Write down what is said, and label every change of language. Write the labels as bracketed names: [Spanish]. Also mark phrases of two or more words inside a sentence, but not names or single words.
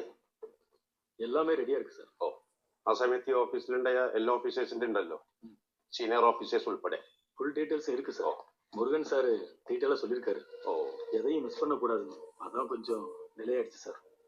[Tamil] எல்லாமே ரெடியா இருக்கு சார். [Malayalam] ആ സമയത്ത് ഈ ഓഫീസിലുണ്ടായ എല്ലാ ഓഫീസേഴ്സിന്റെ ഉണ്ടല്ലോ, സീനിയർ ഓഫീസേഴ്സ് ഉൾപ്പെടെ ഫുൾ ഡീറ്റെയിൽസ് [Tamil] இருக்கு சார். முருகன் சார் டீட்டெயிலா சொல்லிருக்காரு. எதையும் மிஸ் பண்ண கூடாதுன்னு. அதான் கொஞ்சம் நிலையாயிடுச்சு சார்.